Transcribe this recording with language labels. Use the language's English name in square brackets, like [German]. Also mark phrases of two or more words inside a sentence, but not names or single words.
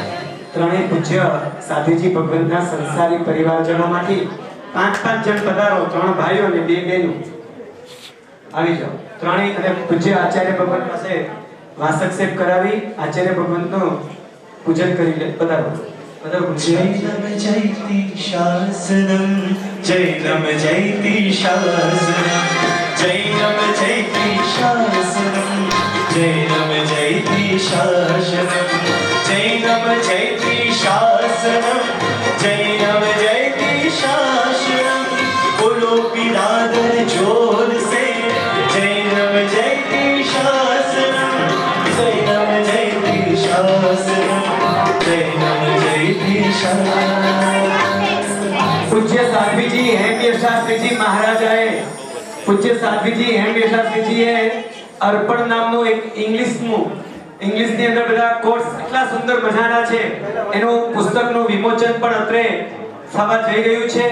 [Gujarati] ત્રણેય પૂજ્ય સાધુજી ભગવંતના સંસારી પરિવારજનોમાંથી 5-5 જણ પધારો, 3 ભાઈઓ અને 2 બહેનો આવી જાઓ. ત્રણેય અને પૂજ્ય આચાર્ય ભગવંત પાસે વાસક સેવ કરાવી આચાર્ય ભગવંતનું પૂજન કરી લે. પધારો પધારો. [Sanskrit] જૈનમ જયતિ શાસનમ, જૈનમ જયતિ શાસનમ, જૈનમ જયતિ શાસનમ, જૈનમ જયતિ શાસનમ, જૈનમ જયતિ શાસનમ, જૈનમ જયતિ શાસનમ. [Hindi] बोलो बिरादर जोर से, [Sanskrit] જૈનમ જયતિ શાસનમ, જૈનમ જયતિ શાસનમ, જૈનમ જયતિ શાસનમ. [Gujarati] પૂજ્ય સાધ્વીજી હેમવીર શાસ્ત્રીજી મહારાજાએ પૂજ્ય સાધ્વીજી હેમવીર શાસ્ત્રીજીએ અર્પણ નામનું એક ઇંગ્લિશની અંદર બધા કોર્સ એટલા સુંદર મજાના છે, એનું પુસ્તકનું વિમોચન પણ અત્રે થવા જઈ રહ્યું છે.